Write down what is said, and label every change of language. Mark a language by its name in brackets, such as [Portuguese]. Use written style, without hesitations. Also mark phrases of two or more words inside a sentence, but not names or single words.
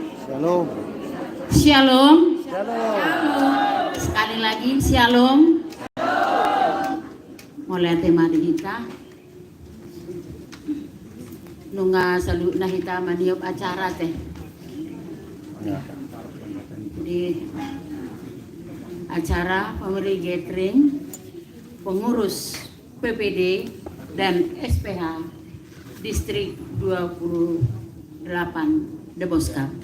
[Indonesian] Shalom. Shalom. Shalom. Sekali lagi, shalom. Mulai tema di kita. [Batak Toba] Nunga salu na hita maniop acara teh. [Indonesian] Ya. Di acara pemberi gathering pengurus PPD dan SPH Distrik 28 Deboskap.